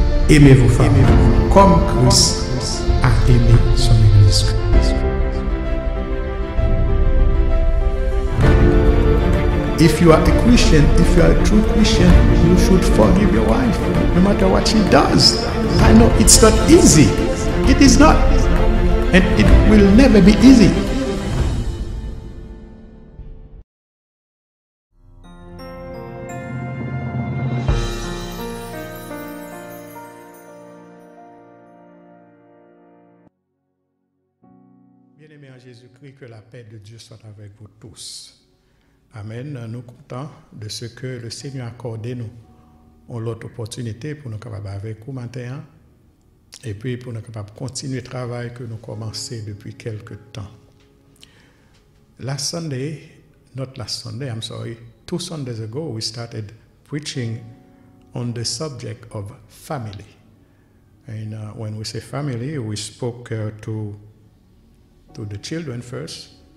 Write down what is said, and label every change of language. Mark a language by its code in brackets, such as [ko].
[fr] Aimez vos femmes comme Christ a aimé son Église. [en] If you are a Christian, if you are a true Christian, you should forgive your wife, no matter what she does. I know it's not easy. It is not. And it will never be easy. [fr] Bien-aimés en Jésus-Christ, que la paix de Dieu soit avec vous tous. Amen. Nous comptons de ce que le Seigneur a accordé nous l'autre opportunité pour nous capables avec vous matin et puis pour nous capables continuer le travail que nous commençons depuis quelques temps. [en] Last Sunday, not last Sunday, I'm sorry, 2 Sundays ago we started preaching on the subject of family. And when we say family, we spoke to the children first.